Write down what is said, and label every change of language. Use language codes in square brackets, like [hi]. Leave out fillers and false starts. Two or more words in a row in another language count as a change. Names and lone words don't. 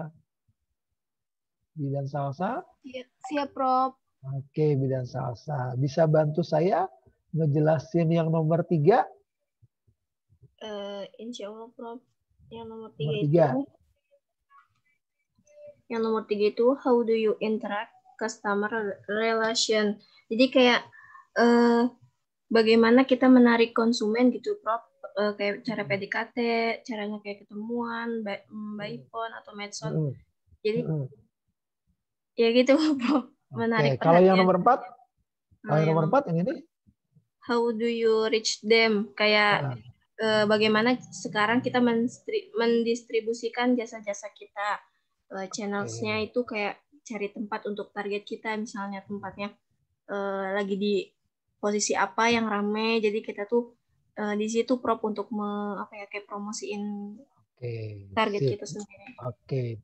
[id] Bidan Salsa? Siap, Prof. Oke, Bidan Salsa. Bisa bantu saya ngejelasin yang nomor 3? [ar] إن شاء الله, [id] Prof. Yang nomor 3 Nomor 3. itu. Yang nomor 3 itu [en] how do you interact customer relation. [id] Jadi kayak bagaimana kita menarik konsumen gitu, Prof. Kayak cara PDKT, caranya kayak ketemuan, [en] by phone [id] atau medsos. Jadi ya gitu, Prof. Menarik Kalau yang perhatian. nomor 4? Kalau yang nomor 4 yang ini? [en] How do you reach them? [id] Kayak bagaimana sekarang kita mendistribusikan jasa-jasa kita. Channels-nya itu kayak cari tempat untuk target kita, misalnya tempatnya lagi di posisi apa yang ramai, jadi kita tuh di situ Prof untuk kayak promosiin target kita sendiri.